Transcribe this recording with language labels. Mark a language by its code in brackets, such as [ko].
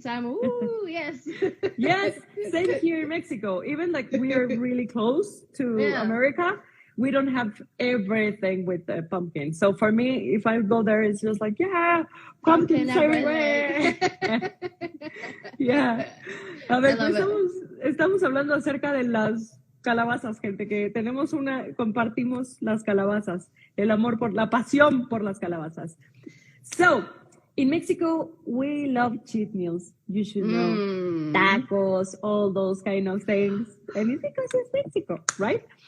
[en] So I'm, ooh, yes. Yes, same here in Mexico. Even like we are really close to Yeah. America, we don't have everything with the pumpkin. So for me, if I go there, it's just like, yeah, pumpkins everywhere. Yeah. [es] A ver, pues estamos hablando acerca de las calabazas, gente, que compartimos las calabazas, el amor la pasión por las calabazas. [en] So, in Mexico, we love cheat meals. You should know tacos, all those kind of things, and it's because it's Mexico, right?